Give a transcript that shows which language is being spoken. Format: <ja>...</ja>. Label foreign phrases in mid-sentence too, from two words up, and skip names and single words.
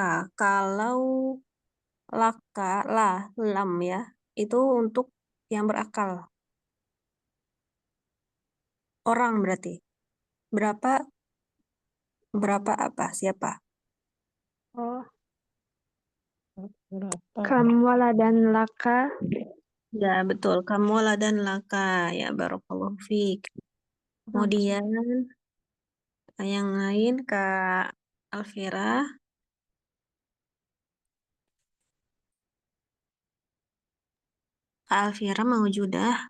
<id>Kalau laka, lah, lam ya, itu untuk yang berakal. Orang berarti. Berapa, berapa apa, siapa? Oh, Berapa?</id> <ar>كم ولدا لك.</ar> <id>Ya, betul. Kamu dan laka. Ya,</id> <ar>بارك الله فيك.</ar> <id>Kemudian yang lain Kak Alfira. Kak Alfira mau judah.</id>